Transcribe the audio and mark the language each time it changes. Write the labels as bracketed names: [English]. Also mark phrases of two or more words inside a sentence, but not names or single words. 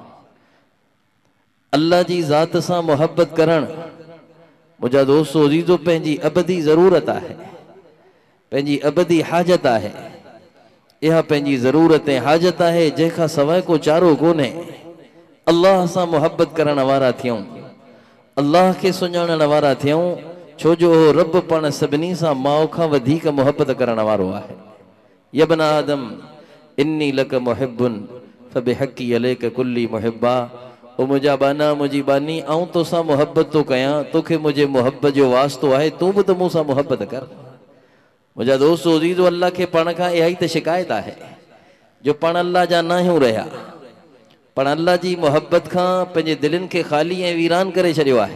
[Sindhi] अल्लाह जी ज़ात सां मुहब्बत करणु मुंहिंजा दोस्तो अज़ीज़ो पंहिंजी अबदी ज़रूरत आहे, पंहिंजी अबदी हाजत आहे। इहा पंहिंजी ज़रूरत ऐं हाजत आहे जंहिंखां सवाइ को चारो कोन्हे। अल्लाह सां मुहब्बत करण वारा थियूं, अल्लाह खे सुञाणण वारा थियूं, छो जो रब पाण सभिनी सां माउ खां वधीक मुहब्बत करण वारो आहे। [Arabic] يا ابن آدم إني لك محب فبحقي عليك كن لي محبا, [Sindhi] ओ मुंहिंजा बाना मुंहिंजी बानी, आऊं तोसां मुहब्बत थो कयां, तोखे मुंहिंजे मुहब्बत जो वास्तो आहे, तूं बि त मूंसां मुहब्बत कर। मुंहिंजा दोस्त अज़ीज़ो, अल्लाह खे पाण खां इहा ई त शिकायत आहे जो पाण अल्लाह जा न आहियूं रहिया, पाण अल्लाह जी मुहब्बत खां पंहिंजे दिलनि खे ख़ाली ऐं वीरान करे छॾियो आहे।